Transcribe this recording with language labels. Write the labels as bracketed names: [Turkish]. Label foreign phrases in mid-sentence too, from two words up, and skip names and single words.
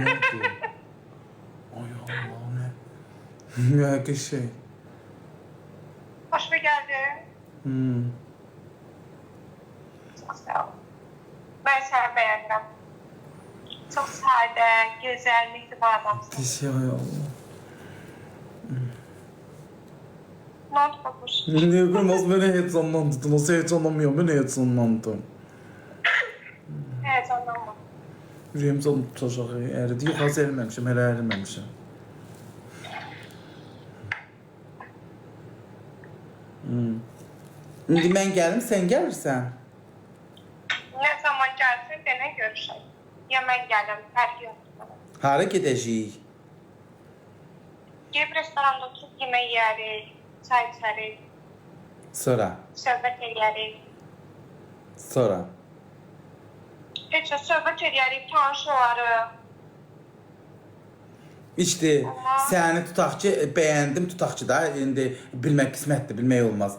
[Azerbaijani] Ay Allah, nə? Nə qəşəng. Xoşuma gəldi. Çox sadə, gözəl, mehriban adamsın. Pis ya Allah. [Turkish] Ne oldu babuş? Ne bileyim az beni heyecanlandırdın. Nasıl heyecanlanmıyorum ben heyecanlandım. Heyecanlanma. [Azerbaijani] Yüreğim canım tutacaq. Əridi. Yox, az əriməmişim. Hələ əriməmişim. İndi mən gəlim, sən gəlirsən. [Turkish] Ne zaman gelsin dene görüşelim. Ya ben geldim, [Azerbaijani] fərqi yoxdur. Hara gedəcəyik? [Turkish] Gelip restoranda oturup yemek yeriz, çay içeriz, [Azerbaijani] Sonra. [Turkish] söhbət ederiz. [Azerbaijani] Sonra. Heç də söhbət ederiz, tanış olarıq. İşte səni tutaq ki, bəyəndim tutaq ki da, indi bilmək qismətdir, bilmək olmaz.